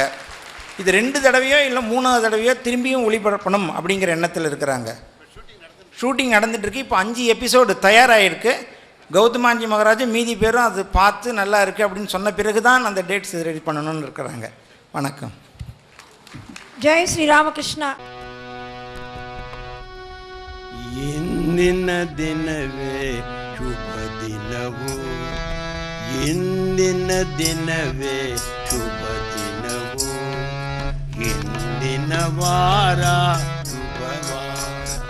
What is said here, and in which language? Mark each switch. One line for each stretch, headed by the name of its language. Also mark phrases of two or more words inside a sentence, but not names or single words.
Tamil: இது 2 தடவையோ இல்லை 3வது தடவையோ திரும்பியும் ஒளிபரப்பணும் அப்படிங்கிற எண்ணத்தில் இருக்கிறாங்க. ஷூட்டிங் நடந்துகிட்ருக்கு. இப்போ 5 எபிசோடு தயாராகிருக்கு. கௌதமாஞ்சி மகாராஜ் மீதி பேரும் அது பார்த்து நல்லா இருக்குது அப்படின்னு சொன்ன பிறகு தான் அந்த டேட்ஸ் ரெடி பண்ணணும்னு இருக்கிறாங்க. வணக்கம். ஜெய் ஸ்ரீ ராமகிருஷ்ணா.
Kannada: ಇಂದಿನ ದಿನವೇ ಶುಭ ದಿನವು, ಇಂದಿನ ದಿನವೇ ಶುಭ ದಿನವು, ಇಂದಿನ ವಾರ ಶುಭವಾರ,